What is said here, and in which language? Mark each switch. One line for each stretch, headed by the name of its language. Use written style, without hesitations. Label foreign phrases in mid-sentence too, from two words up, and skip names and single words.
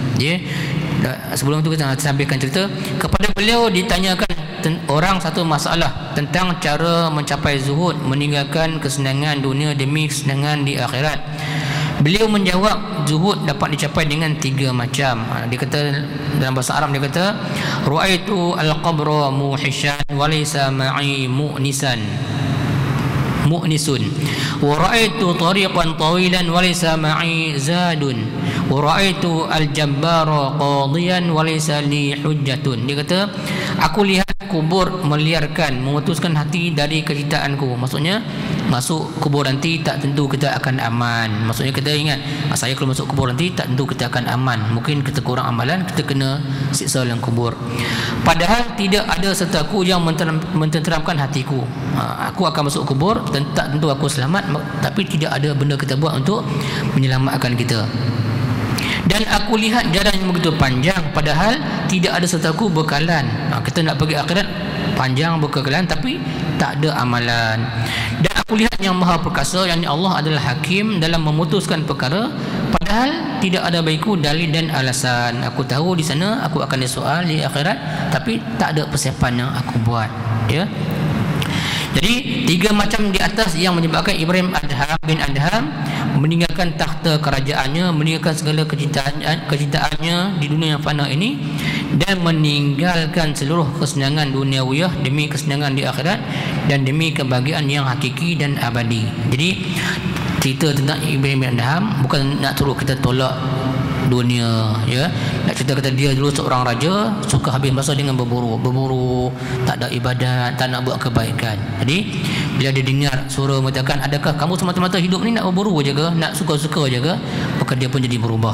Malay: Sebelum itu kita sampaikan cerita. Kepada beliau ditanyakan orang satu masalah tentang cara mencapai zuhud, meninggalkan kesenangan dunia demi kesenangan di akhirat. Beliau menjawab, zuhud dapat dicapai dengan 3 macam. Dia kata dalam bahasa Arab, dia kata,
Arabic: "رأيت القبر موحشا وليس معي مؤنس ورأيت طريقا طويلا وليس معي زاد ورأيت الجبار قاضيا وليس لي حجة."
Malay: Dia kata, aku lihat kubur meliarkan, memutuskan hati dari kecintaanku. Maksudnya masuk kubur nanti tak tentu kita akan aman. Maksudnya kita ingat, saya kalau masuk kubur nanti tak tentu kita akan aman. Mungkin kita kurang amalan, kita kena siksa dalam kubur. Padahal tidak ada sertaku yang mententeramkan hatiku. Aku akan masuk kubur dan tak tentu aku selamat, tapi tidak ada benda kita buat untuk menyelamatkan kita. Dan aku lihat jalan yang begitu panjang, padahal tidak ada sertaku bekalan. Kita nak pergi akhirat panjang bekalan, tapi tak ada amalan. Dan aku lihat yang maha perkasa, yang Allah adalah hakim dalam memutuskan perkara, padahal tidak ada bagiku dalil dan alasan. Aku tahu di sana aku akan disoal di akhirat, tapi tak ada persiapan yang aku buat. Ya. Jadi 3 macam di atas yang menyebabkan Ibrahim bin Adham meninggalkan takhta kerajaannya, meninggalkan segala kecintaannya di dunia yang fana ini, dan meninggalkan seluruh kesenangan duniawiyah demi kesenangan di akhirat dan demi kebahagiaan yang hakiki dan abadi. Jadi cerita tentang Ibrahim bin Adham bukan nak suruh kita tolak dunia, ya. Nak cerita kata dia dulu seorang raja, suka habis masa dengan berburu, tak ada ibadat, tak nak buat kebaikan. Jadi bila dia dengar suara mengatakan, adakah kamu semata-mata hidup ni nak berburu je ke, nak suka-suka je ke, maka dia pun jadi berubah.